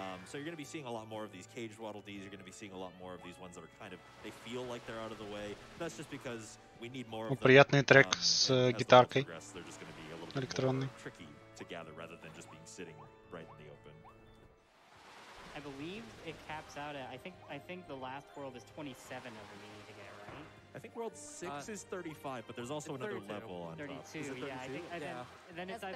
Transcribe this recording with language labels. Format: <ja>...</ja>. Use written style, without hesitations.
<en>So you're going to be seeing a lot more of these caged Waddle Dees. You're going to be seeing a lot more of these ones that are kind of, they feel like they're out of the way. That's just because we need more of them.</en> <ru>Приятный трек с гитаркой электронной.</ru> <en>Tricky to gather rather than just being sitting right in the open. I believe it caps out at, I think the last world is 27 of them you need to get, right? I think World 6 is 35, but there's also another level on 32, top. Is it 32? Yeah, I think, and then it's That's</en>